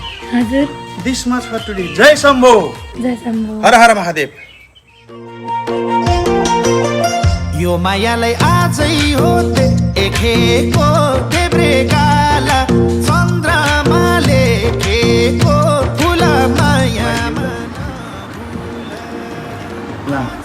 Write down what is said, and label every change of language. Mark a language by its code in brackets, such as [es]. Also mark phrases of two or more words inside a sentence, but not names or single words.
[ne] हजुर। [en] This much for today। [ne] जय शम्भो। जय शम्भो। हर हर महादेव। यो मायालाई आजै हो देखेको, देब्रे काला चन्द्रमा लेखेको फुल मायामा। ल।